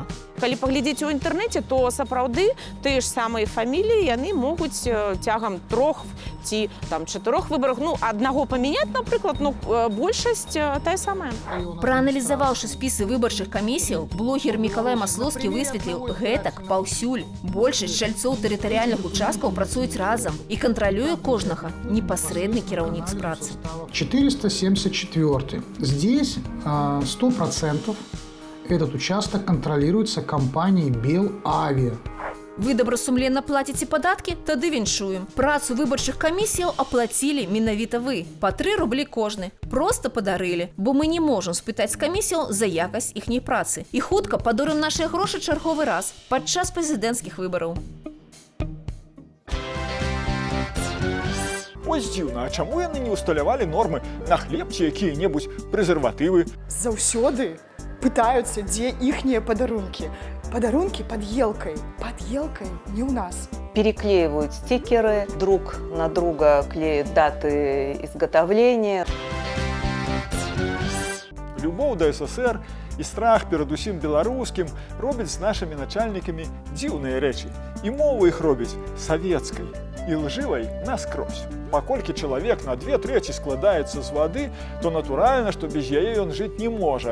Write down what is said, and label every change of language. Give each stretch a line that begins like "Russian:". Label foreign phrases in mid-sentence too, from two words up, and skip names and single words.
Belarusian: Калі паглядзець у інтэрнэце, то сапраўды тыя ж самыя фаміліі яны могуць цягам 3 ці там 4 выбарах, ну, аднаго памяняць, напрыклад, ну, большасць тая самая. Прааналізаваўшы спісы выбарчых камісіяў, блогер Мікалай Маслоўскі высветліў, гэтак паўсюль. Большасць чальцоў тэрытарыяльных участкаў працуюць разам і кантралюе кожнага непасрэдны кіраўнік з працы. 474.
Russian: Здесь 100% этот участок контролируется компанией Белавиа.
Belarusian: Вы добрасумленна плаціце падаткі? Тады віншуем. Працу выбарчых камісіяў аплацілі менавіта вы. Па 3 рублі кожны. Проста падарылі, бо мы не можам спытаць з камісіяў за якасць іхняй працы. І хутка падорым нашыя грошы чарговы раз падчас прэзідэнцкіх выбараў. Ось дзіўна, а чаму яны не ўсталявалі нормы на хлеб ці якія-небудзь прэзерватывы? Заўсёды пытаюцца, дзе іхнія падарункі. Падарункі
Russian: под елкой. Под елкой не у нас. Переклеивают стикеры, друг на друга клеят даты изготовления.
Belarusian: Любоў да СССР і страх перад усім беларускім робяць з нашымі начальнікамі дзіўныя рэчы. І мову іх робяць савецкай і лжывай наскрозь. Паколькі чалавек на 2/3 складаецца з вады, то натуральна, што без яе ён жыць не можа.